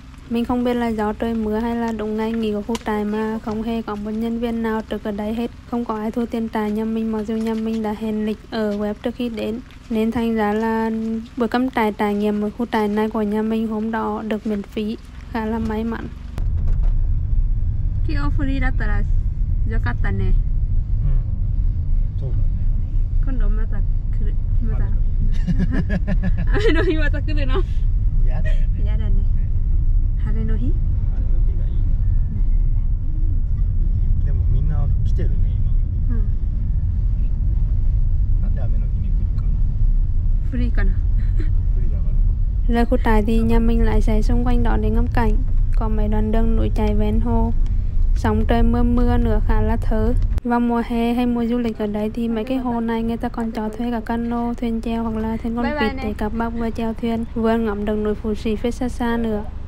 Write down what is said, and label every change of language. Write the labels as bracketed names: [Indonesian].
[Vietnamese] Mình không biết là do trời mưa hay là đúng ngày nghỉ của khu trại mà không hề có một nhân viên nào trực ở đây hết. Không có ai thu tiền trại nhà mình, mặc dù nhà mình đã hẹn lịch ở web trước khi đến. Nên thành ra là bữa cắm trại trải nghiệm ở khu trại này của nhà mình hôm đó được miễn phí. Khá là may mắn. [Japanese] Khi free だったらよかったね。そうだね。今度また来る。また。雨の日また来るの。やだよね。やだね。晴れの日？晴れの日がいい。でもみんな来てるね今。なんで雨の日に来るか。 Free かな。 Free だから。 [Vietnamese] Ra khu trại thì nhà mình lại chạy xung quanh đó để ngắm cảnh. Có mấy đoạn đường núi chảy ven hồ. Sóng trời mưa nữa khá là thơ. Vào mùa hè hay mùa du lịch ở đấy thì mấy cái hồ này người ta còn cho thuê cả cano, thuyền chèo hoặc là thuyền con vịt để các bác vừa chèo thuyền vừa ngắm được núi Phú Sĩ phía xa xa nữa.